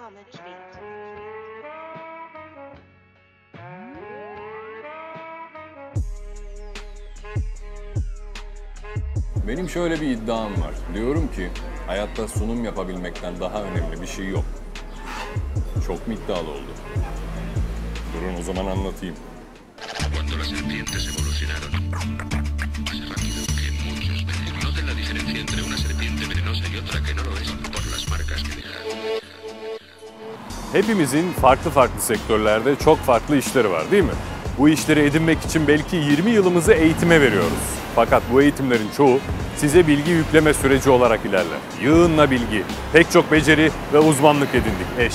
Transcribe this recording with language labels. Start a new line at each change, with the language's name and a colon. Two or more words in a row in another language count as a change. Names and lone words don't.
English: knowledge beat.
Turkish: Benim şöyle bir iddiam var. Diyorum ki hayatta sunum yapabilmekten daha önemli bir şey yok. Çok mu iddialı oldu? Durun o zaman anlatayım.
Spanish: Cuando las serpientes evolucionaron, más rápido que muchos venenos. Noten la diferencia entre una serpiente venenosa y otra que no lo es por las marcas que deja.
Turkish: Hepimizin farklı sektörlerde çok farklı işleri var değil mi? Bu işleri edinmek için belki 20 yılımızı eğitime veriyoruz. Fakat bu eğitimlerin çoğu size bilgi yükleme süreci olarak ilerler. Yığınla bilgi, pek çok beceri ve uzmanlık edindik.